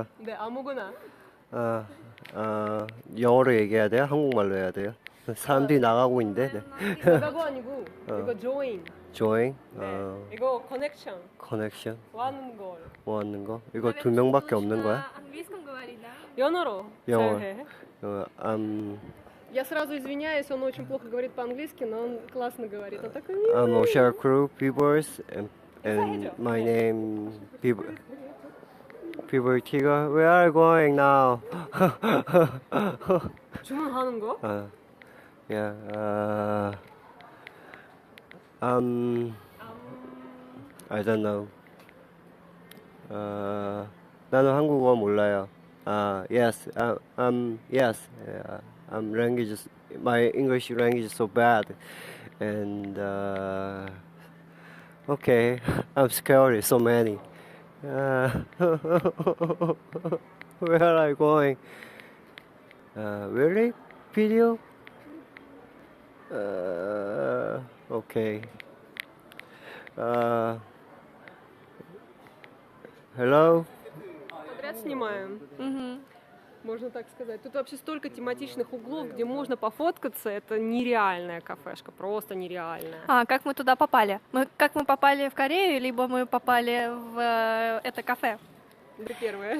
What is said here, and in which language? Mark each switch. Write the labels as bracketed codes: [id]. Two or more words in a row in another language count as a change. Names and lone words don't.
[ko] 네, 아무거나. 영어로 얘기해야 돼요? 한국말로 해야 돼요? 사람들이 나가고 있는데. 네. 나가고 아니고 이거 join. join. 네. 이거 connection. connection. 와는 걸. 뭐 하는 거? 이거 두 명밖에 없는 거야? [ru] Английском говорить, да? [ko] 연어로. 영어. 네. [ru] Я сразу извиняюсь, он очень плохо говорит по-английски, но он классно говорит. Он такой I'm милый. [en] Oshar Crew Peoples and [ko] 해줘. [en] my name People Tiger. Where are you going now? [ko] 주문하는 거? [en] Yeah. I don't know. [ko] 나는 한국어 몰라요. [en] Yes. Yes. My English language is so bad, and okay, I'm scared. So many. Where are you going? Really? Video? Okay. Hello? [ru] Подряд снимаем. Можно так сказать. Тут вообще столько тематичных углов, где можно пофоткаться. Это нереальная кафешка, просто нереальная. Как мы туда попали? Как мы попали в Корею, либо мы попали в это кафе? Это первое.